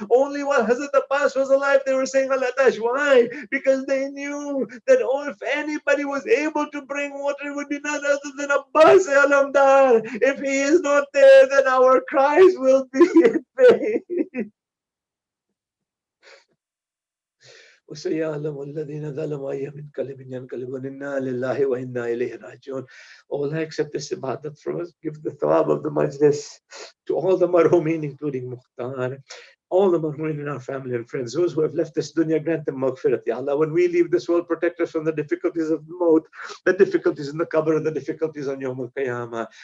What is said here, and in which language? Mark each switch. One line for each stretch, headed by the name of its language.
English: Only while Hazrat Abbas was alive, they were saying Al-Atash. Why? Because they knew that if anybody was able to bring water, it would be none other than Abbas Alamdar. If he is not there, then our cries will be in vain.
Arabic: وسيعلم الذين ظلموا أي منقلب ينقلبون إنا لله وإنا إليه راجعون.
English: All I accept this ibadat from us. Give the thawab of the majlis to all the marhumin, including Mukhtar, all the marhumin in our family and friends, those who have left this dunya, grant them maghfirat. Ya Allah, when we leave this world, protect us from the difficulties of maut, the difficulties in the qabr, the difficulties on Yawm al-Qiyamah.